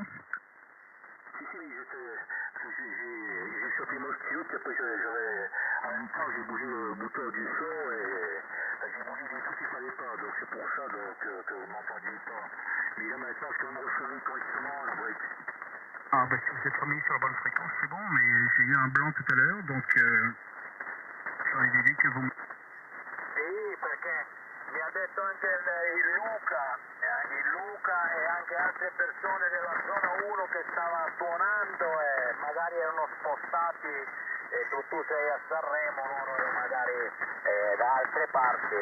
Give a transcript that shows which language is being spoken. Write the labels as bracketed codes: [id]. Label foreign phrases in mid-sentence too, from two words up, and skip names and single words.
[fr] Si, j'ai sauté mon mute, après en même temps j'ai bougé le bouton du son et j'ai bougé des trucs qu'il ne fallait pas, donc c'est pour ça que vous ne m'entendiez pas. Mais là maintenant que vous recevez correctement la brique. Ah bah si vous êtes remis sur la bonne fréquence, c'est bon, mais j'ai eu un blanc tout à l'heure, donc j'aurais dit que vous... [it] Sì, perché mi ha detto anche il Luca e anche altre persone della zona 1 che stava suonando e magari erano spostati e tu sei a Sanremo, loro magari da altre parti.